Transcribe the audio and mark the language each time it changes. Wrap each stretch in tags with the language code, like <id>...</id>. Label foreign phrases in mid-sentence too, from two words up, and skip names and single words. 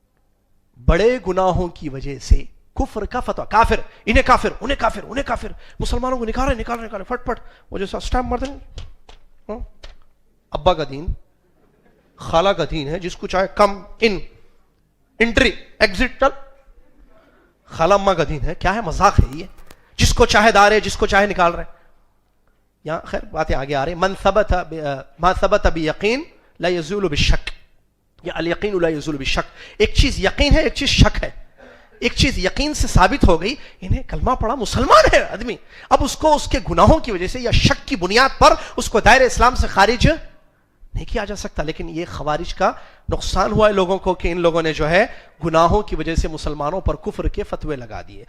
<ur>بڑے گناہوں کی وجہ سے کفر کا فتویٰ، کافر انہیں کافر انہیں کافر انہیں کافر، مسلمانوں کو نکال رہے فٹ فٹ، وہ جیسا اسٹیمپ مار دیں. ابا کا دین، خالہ کا دین ہے، جس کو چاہے</ur> <en>come in entry exit</en> <ur>چل. خالہ اماں کا دین ہے، کیا ہے مذاق ہے یہ، جس کو چاہے دارے جس کو چاہے نکال رہے. یہاں خیر باتیں آگے آ رہی.</ur> <ar>من ثبت ما ثبت بیقین لا یزول بالشک، یا الیقین لا یزول بالشک.</ar> <ur>ایک چیز یقین ہے، ایک چیز شک ہے. ایک چیز یقین سے ثابت ہو گئی، انہیں کلمہ پڑھا، مسلمان ہے آدمی، اب اس کو اس کے گناہوں کی وجہ سے یا شک کی بنیاد پر اس کو دائرہ اسلام سے خارج نہیں کیا جا سکتا. لیکن یہ خوارج کا نقصان ہوا ہے لوگوں کو کہ ان لوگوں نے جو ہے گناہوں کی وجہ سے مسلمانوں پر کفر کے فتوے لگا دیے.</ur>